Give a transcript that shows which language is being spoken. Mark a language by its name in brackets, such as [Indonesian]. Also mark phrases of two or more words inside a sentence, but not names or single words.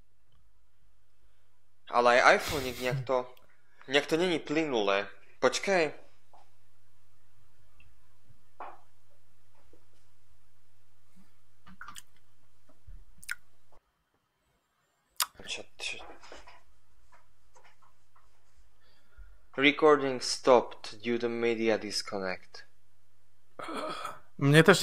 [Slovak] Ale aj iPhone nejak to není plynulé. Počkaj. Čo? [English] Recording stopped due to media disconnect. [Slovak] Mne to ešte